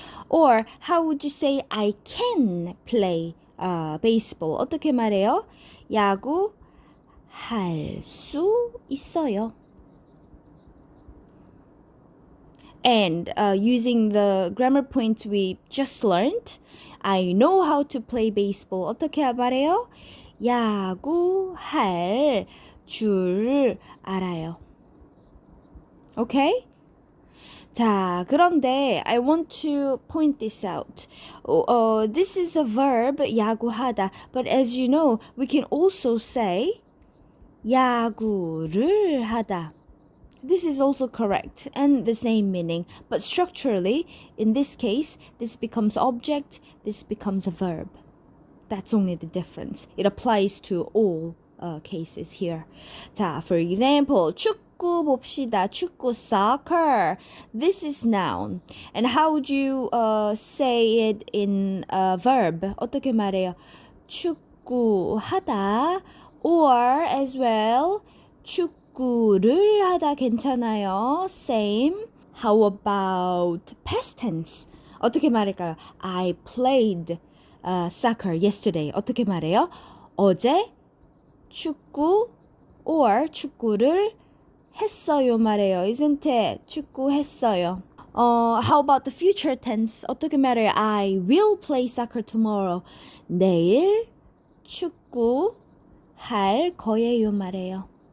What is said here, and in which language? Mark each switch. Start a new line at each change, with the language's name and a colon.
English: Or how would you say I can play baseball?
Korean: 어떻게 말해요? 야구 할 수 있어요.
English: And using the grammar points we just learned, I know how to play baseball.
Korean: 어떻게 말해요? 야구 할 줄 알아요. Okay?
English: 자, 그런데 I want to point this out. This is a verb, 야구하다. But as you know, we can also say 야구를 하다. This is also correct and the same meaning. But structurally, in this case, this becomes object, this becomes a verb. That's only the difference. It applies to all cases here.
Korean: 자,
English: for example,
Korean: 축구 봅시다.
English: 축구, soccer. This is noun. And how would you say it in a verb?
Korean: 어떻게 말해요? 축구하다. Or as well, 축구를 하다 괜찮아요.
English: Same. How about past tense?
Korean: 어떻게 말할까요?
English: I played soccer yesterday.
Korean: 어떻게 말해요? 어제 축구 or 축구를 했어요 말해요.
English: Isn't it? 축구했어요. How about the future tense?
Korean: 어떻게 말해요?
English: I will play soccer tomorrow.
Korean: 내일 축구 할 거예요 말해요.